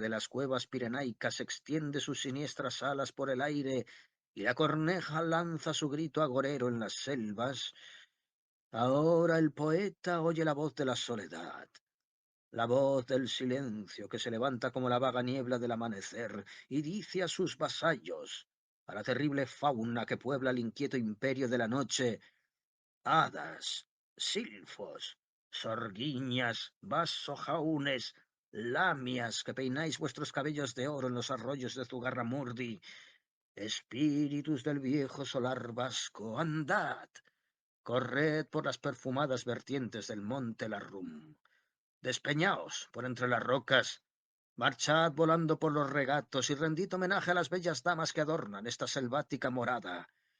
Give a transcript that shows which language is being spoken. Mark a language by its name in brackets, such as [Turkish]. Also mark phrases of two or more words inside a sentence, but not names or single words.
[Spanish] de las cuevas pirenaicas extiende sus siniestras alas por el aire y la corneja lanza su grito agorero en las selvas, ahora el poeta oye la voz de la soledad, la voz del silencio que se levanta como la vaga niebla del amanecer y dice a sus vasallos, a la terrible fauna que puebla el inquieto imperio de la noche: hadas, silfos, sorguiñas, vasojaúnes, lamias que peináis vuestros cabellos de oro en los arroyos de Zugarramurdi, espíritus del viejo solar vasco, andad, corred por las perfumadas vertientes del monte Larrum. Despeñaos por entre las rocas, marchad volando por los regatos y rendid homenaje a las bellas damas que adornan esta selvática morada.